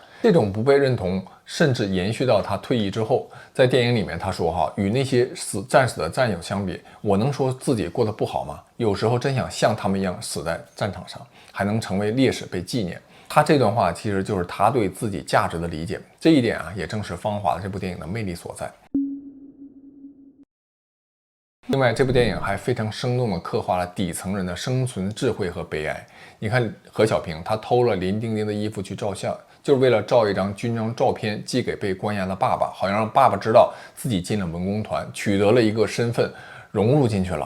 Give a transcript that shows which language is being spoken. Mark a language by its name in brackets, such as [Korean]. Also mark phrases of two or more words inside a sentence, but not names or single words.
[Chinese] 這種不被認同，甚至延續到他退役之後，在電影裡面他說哈，與那些戰死的戰友相比，我能說自己過得不好嗎？有時候真想像他們一樣死在戰場上，還能成為烈士被紀念。他這段話其實就是他對自己價值的理解，這一點啊，也正是《芳華》這部電影的魅力所在。另外，這部電影還非常生動地刻畫了底層人的生存智慧和悲哀。你看何小平，他偷了林丁丁的衣服去照相，就是為了照一張軍裝照片寄給被關押的爸爸，好像讓爸爸知道自己進了文工團，取得了一個身份，融入進去了。